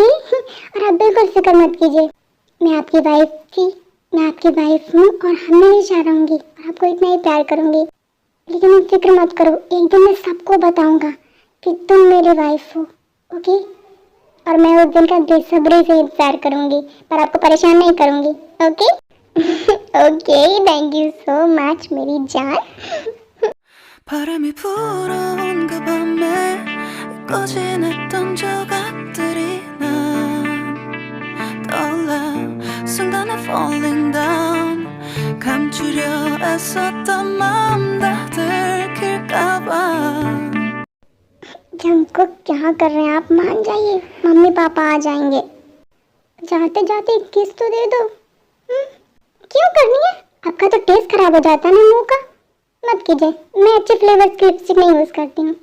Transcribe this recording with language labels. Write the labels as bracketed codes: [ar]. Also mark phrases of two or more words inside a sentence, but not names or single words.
[hi] और आप बिल्कुल फिक्र मत कीजिए। मैं आपकी वाइफ थी, मैं आपकी वाइफ हूँ और हमेशा रहूंगी और आपको इतना ही प्यार करूंगी। लेकिन आप फिक्र मत करो, एक दिन मैं सबको बताऊंगा कि तुम मेरी वाइफ हो। ओके? और मैं उस दिन का बेसब्री से इंतजार करूंगी, पर आपको परेशान नहीं करूंगी। ओके? ओके, [en] thank you so much [hi] मेरी जान। [ko] 바람이 불어온 그 밤에 꺼진했던 조각들이 난 떠올라 순간에 [en] falling down [ko] 감추려 애썼던 마음 다 들킬까봐 [hi] जंकुक क्या कर रहे हैं आप? मान जाइए, मम्मी पापा आ जाएंगे। जाते जाते एक किस तो दे दो। क्यों करनी है? आपका तो टेस्ट खराब हो जाता है ना मुंह का। मत कीजिए, मैं अच्छे फ्लेवर्स की लिपस्टिक नहीं यूज करती हूँ।